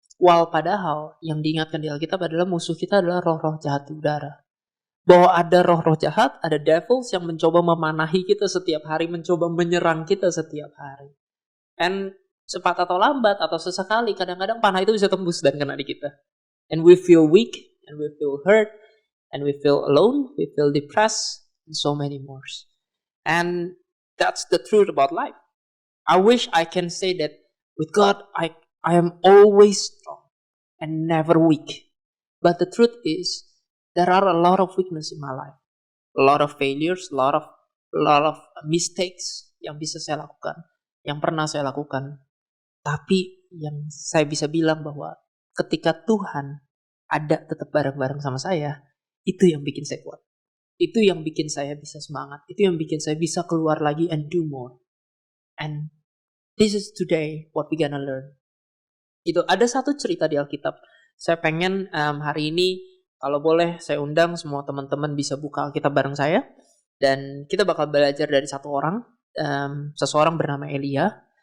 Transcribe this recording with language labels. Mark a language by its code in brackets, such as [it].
[id] While padahal yang diingatkan di Alkitab adalah musuh kita adalah roh-roh jahat di udara. Bahwa ada roh-roh jahat, ada devils yang mencoba memanahi kita setiap hari, mencoba menyerang kita setiap hari. And cepat atau lambat atau sesekali, kadang-kadang panah itu bisa tembus dan kena di kita. [en] And we feel weak, and we feel hurt, and we feel alone, we feel depressed, and so many more. And that's the truth about life. I wish I can say that with God, I am always strong and never weak. But the truth is, there are a lot of weakness in my life, a lot of failures, a lot of mistakes [id] yang bisa saya lakukan, [en] yang pernah saya lakukan. [id] Tapi yang saya bisa bilang bahwa ketika Tuhan ada tetap bareng-bareng sama saya, itu yang bikin saya kuat. Itu yang bikin saya bisa semangat. Itu yang bikin saya bisa keluar lagi [en] and do more. And this is today what we gonna learn. [id] Itu ada satu cerita di Alkitab. Saya pengen hari ini, kalau boleh saya undang semua teman-teman bisa buka Alkitab bareng saya. Dan kita bakal belajar dari satu orang. Seseorang bernama Elia.